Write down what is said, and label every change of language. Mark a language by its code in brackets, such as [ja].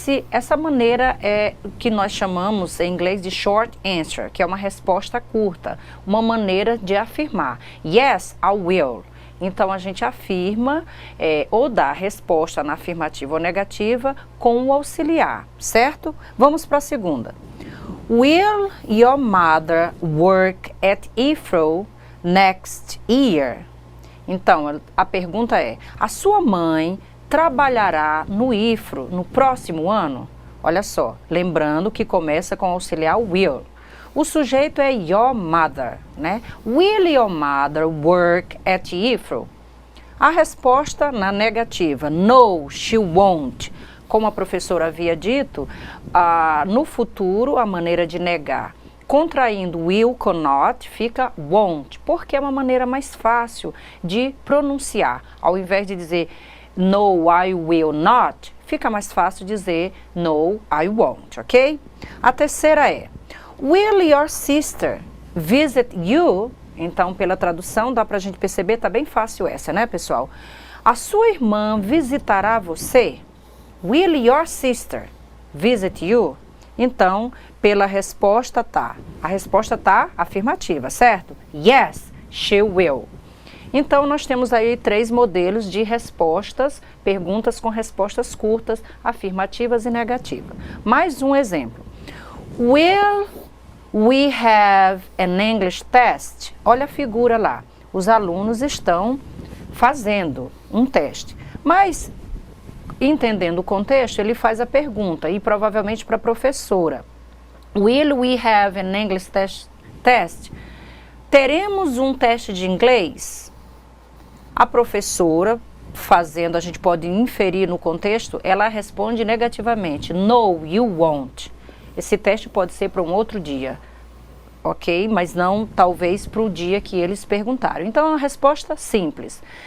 [pt] Essa maneira é o que nós chamamos em inglês de short answer, que é uma resposta curta, uma maneira de afirmar. [en] Yes, I will. [pt] Então, a gente afirma ou dá a resposta na afirmativa ou negativa com o auxiliar, certo? Vamos para a segunda. [en] Will your mother work at IFRO next year? [pt] Então, a pergunta é, a sua mãe trabalhará no IFRO no próximo ano? Olha só, lembrando que começa com o auxiliar will. O sujeito é your mother, né? [en] Will your mother work at Heathrow? [pt] A resposta na negativa, [en] no, she won't. [pt] Como a professora havia dito, no futuro a maneira de negar, contraindo will com not, fica won't, porque é uma maneira mais fácil de pronunciar. Ao invés de dizer [en] no, I will not, [pt] fica mais fácil dizer [en] no, I won't, [pt] ok? A terceira é, [en] will your sister visit you? [pt] Então, pela tradução, dá pra gente perceber, tá bem fácil essa, né, pessoal? A sua irmã visitará você? [en] Will your sister visit you? [pt] Então, pela resposta tá. A resposta tá afirmativa, certo? [en] Yes, she will. [pt] Então, nós temos aí 3 modelos de respostas, perguntas com respostas curtas, afirmativas e negativas. Mais um exemplo. [en] Will we have an English test? [pt] Olha a figura lá. Os alunos estão fazendo um teste. Mas, entendendo o contexto, ele faz a pergunta, e provavelmente para a professora. [en] Will we have an English test? [pt] Teremos um teste de inglês? A professora, fazendo, a gente pode inferir no contexto, ela responde negativamente. [en] No, you won't. [pt] Esse teste pode ser para um outro dia, ok? Mas não, talvez, para o dia que eles perguntaram. Então, é uma resposta simples.